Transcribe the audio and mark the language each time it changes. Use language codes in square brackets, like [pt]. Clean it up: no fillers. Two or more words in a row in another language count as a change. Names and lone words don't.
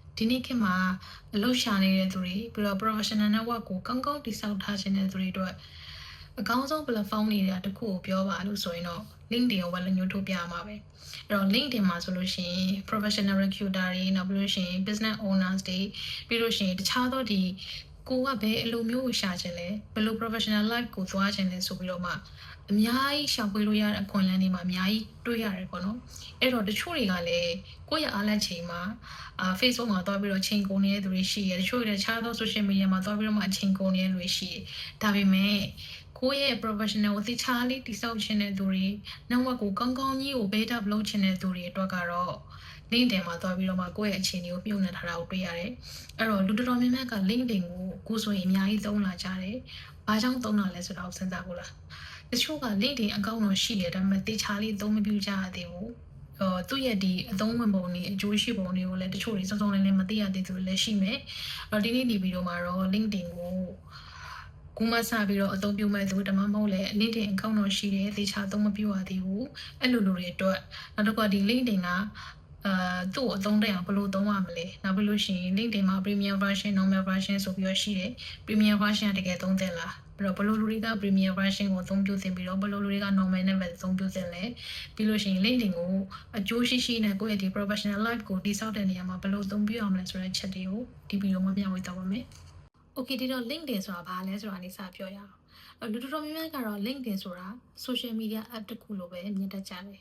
[my] ဒီနေ့ခေတ်မှာအလုပ်ရှာနေတဲ့သူတွေပြီးတော့ [en] professional network [my] ကိုကောင်းကောင်းတည်ဆောက်ထားခြင်းတဲ့သူတွေအတွက်အကောင်းဆုံး platform တွေကတခုကိုပြောပါလို့ဆိုရင်တော့ LinkedIn ကိုပဲလက်ညှိုးထိုးပြရမှာပဲအဲ့တော့ LinkedIn မှာဆိုလို့ရှိရင် [en] professional recruiter [my] တွေနောက်ပြီးလို့ရှိရင် [en] business owners [my] တွေပြီးလို့ရှိရင်တခြားသောဒီကိုကဘယ်အလိုမျိုးကိုရှာ ခြင်းလဲဘယ်လို [en] professional life [my] ကိုသွားခြင်းလဲဆိုပြီးတော့မှအများကြီးရှာဖွေလို့ရတဲ့အခွင့်အလမ်းတွေမှာအများကြီးတွေ့ရတယ်ပေါ့နော်အဲ့တော့တချို့တွေကလည်းကိုယ့်ရဲ့အားလက်ချိန်မှာFacebook မှာတွားပြီးတော့ချိန်ကုန်နေတဲ့သူတွေရှိတယ်တချို့တွေတခြားသော [en] social media [my] မှာ တွားပြီးတော့မှအချိန်ကုန်နေတဲ့လူတွေရှိတယ်ဒါပေမဲ့ကိုယ့်ရဲ့ professional ကိုတခြားလေးတိစောက်ခြင်းတဲ့သူတွေ network ကိုကောင်းကောင်းကြီးကို [en] build up [my] လုပ်ခြင်းတဲ့သူတွေအတွက်ကတော့ LinkedIn မှာတွားပြီးတော့မှကိုယ့်ရဲ့ အခြေအနေကိုပြုတ်နေထားတာကိုတွေ့ရတယ်အဲ့တော့လူတော်တော်များများက LinkedIn ကိုကိုဆိုရင်အများကြီးသုံးလာကြတယ်ဘာကြောင့်သုံးတာလဲဆိုတာကိုစဉ်းစားဖို့ လားတချို့က LinkedIn အကောင့်တော့ရှိတယ်ဒါပေမဲ့တေချာလေးသုံးမပြကြရသေးဘူးသူ့ရဲ့ဒီအသုံးဝင်ပုံတွေအကျိုးရှိပုံတွေကိုလည်းတချို့တွေစုံစုံလင်လင်မသိရသေးသူတွေလည်းရှိမယ်။ဒီနေ့ဒီဗီဒီယိုမှာတော့ LinkedIn ကိုကူမဆပြီးတော့အသုံးပြုမဲ့သူတမမဟုတ်လဲ LinkedIn အကောင့်တော့ရှိတယ်တေချာသုံးမပြရသေးဘူး။အဲ့လိုလူတွေအတွက်နောက်တစ်ခါဒီ LinkedIn ကသူ့ကိုအသုံးတက်အောင်ဘယ်လိုသုံးရမလဲနောက်ပြီးလို့ရှိရင် LinkedIn မှာ [en] Premium version normal version [my] ဆိုပြီးတော့ရှိတယ် [en] Premium version [my] ကတကယ်သုံးတယ်လားအဲ့တော့ဘယ်လိုလူတွေက [en] Premium version [my] ကိုအသုံးပြုသင်ပြီးတော့ဘယ်လိုလူတွေက normal နဲ့ပဲအသုံးပြုသင်လဲပြီးလို့ရှိရင် LinkedIn ကိုအကျိုးရှိရှိနဲ့ကိုယ့်ရဲ့ဒီ [en] professional life [my] ကိုတည်ဆောက်တဲ့နေရာမှာဘယ်လိုအ သုံးပြုအောင်လဲဆိုတဲ့ချက်တွေကိုဒီဗီဒီယိုမှာမျှဝေသွားပါမယ် Okay ဒီတော့ LinkedIn ဆိုတာဘာလဲဆိုတာလေးစပြောရအောင်လူတော်တော်များများကတော့ LinkedIn ဆိုတာ [en] social media app [my] တစ်ခုလိုပဲမြင်တတ်ကြတယ်